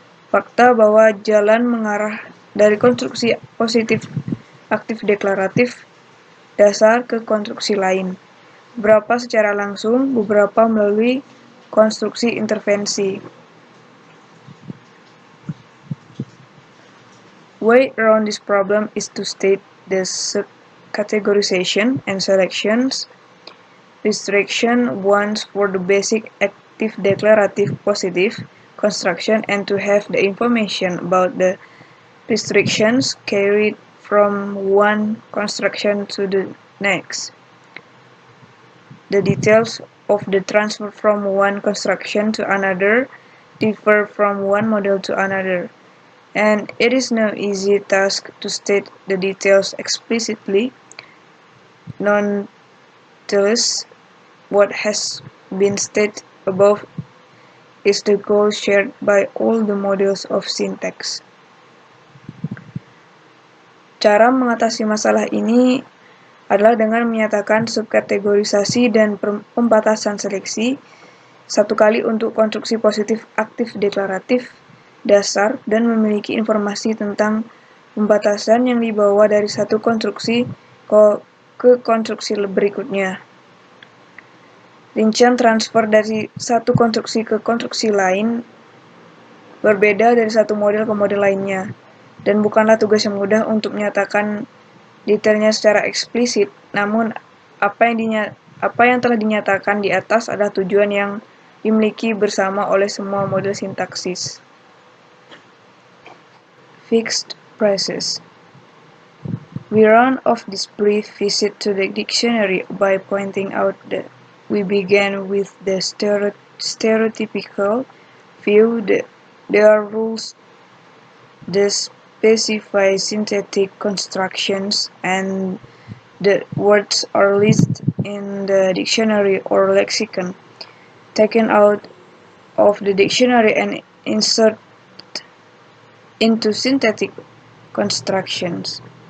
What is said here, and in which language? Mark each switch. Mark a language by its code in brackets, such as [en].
[id] Fakta bahwa jalan mengarah dari konstruksi positif aktif deklaratif dasar ke konstruksi lain, beberapa secara langsung, beberapa melalui konstruksi intervensi. [en] Way around this problem is to state the subcategorization and selections restriction once for the basic active declarative positive construction and to have the information about the restrictions carried from one construction to the next. The details of the transfer from one construction to another differ from one model to another, and it is no easy task to state the details explicitly. Nonetheless, what has been stated above is the goal shared by all the models of syntax. [id] Cara mengatasi masalah ini adalah dengan menyatakan subkategorisasi dan pembatasan seleksi satu kali untuk konstruksi positif aktif deklaratif dasar dan memiliki informasi tentang pembatasan yang dibawa dari satu konstruksi ke konstruksi berikutnya. Rincian transfer dari satu konstruksi ke konstruksi lain berbeda dari satu model ke model lainnya, dan bukanlah tugas yang mudah untuk menyatakan detailnya secara eksplisit, namun apa yang telah dinyatakan di atas adalah tujuan yang dimiliki bersama oleh semua model sintaksis. [en] Fixed phrases. We round off this brief visit to the dictionary by pointing out that we began with the stereotypical view that there are rules that specify synthetic constructions and the words are listed in the dictionary or lexicon, taken out of the dictionary and inserted into synthetic constructions.